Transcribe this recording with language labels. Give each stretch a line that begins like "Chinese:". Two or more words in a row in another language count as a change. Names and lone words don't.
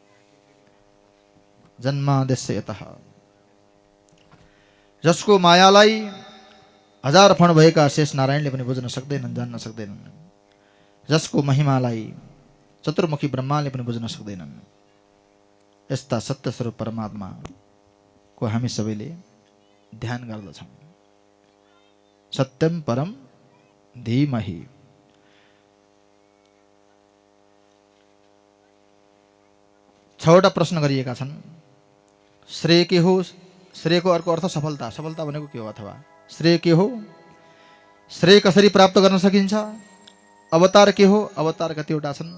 Sanskrit: जन्मादेश यतः,
Nepali: जसको मायालाई हजार फण भएका शेष नारायणले पनि बुझ्न सक्दैनन्, जान्न सक्दैनन्, जसको महिमालाई चतुर्मुखी ब्रह्माले पनि बुझ्न सक्दैनन्, यस्ता सत्य स्वरूप परमात्माको हामी सबैले ध्यान गर्दछौँ।
Sanskrit: सत्यम परम धीमहि।
Nepali: छवटा प्रश्न गरिएका छन्। श्रेय के हो? श्रेयको अर्को अर्थ सफलता। सफलता भनेको के हो? अथवा श्रेय के हो? श्रेय कसरी प्राप्त गर्न सकिन्छ? अवतार के हो? अवतार कतिवटा छन्?